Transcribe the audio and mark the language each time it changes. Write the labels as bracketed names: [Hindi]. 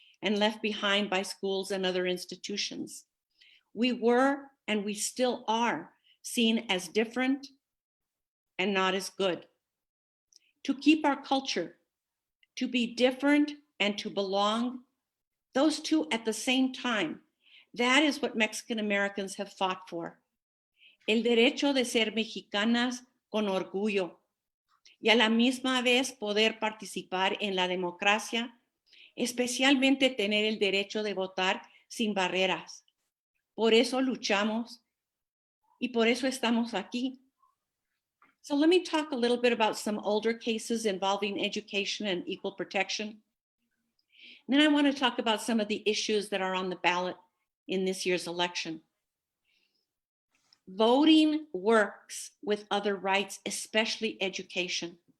[English] and left behind by schools and other institutions. We were, and we still are, seen as different and not as good. To keep our culture, to be different and to belong, those two at the same time, that is what Mexican Americans have fought for. [Spanish] El derecho de ser mexicanas con orgullo y a la misma vez poder participar en la democracia, especialmente tener el derecho de votar sin barreras. Por eso luchamos y por eso estamos aquí. [English] So let me talk a little bit about some older cases involving education and equal protection. And then I want to talk about some of the issues that are on the ballot in this year's election. Voting works with other rights, especially education.